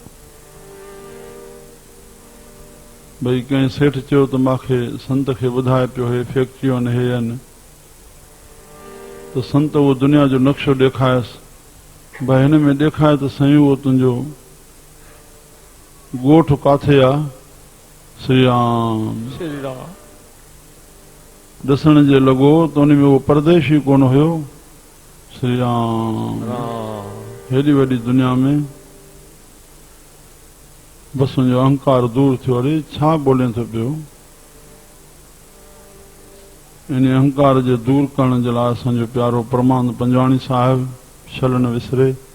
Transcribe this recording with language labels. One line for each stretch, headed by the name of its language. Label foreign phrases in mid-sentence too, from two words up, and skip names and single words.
Sindhi: भई कंहिं सेठ चयो त मूंखे संत खे ॿुधाए पियो हे फैक्ट्रियूं आहिनि हे आहिनि, त संत उहो दुनिया जो नक्शो ॾेखारियसि भई हिन में ॾेखारे त साईं उहो तुंहिंजो ॻोठ काथे आहे? श्री राम श्री राम। ॾिसण जे लॻो त उन में उहो परदेशी कोन हुयो। श्री राम राम। हेॾी वॾी दुनिया में बस उनजो अहंकार दूर थियो। अरे छा ॿोले थो पियो? इन अहंकार जे दूर करण जे लाइ असांजो प्यारो परमानंद पंजवाणी साहिब छल न विसरे।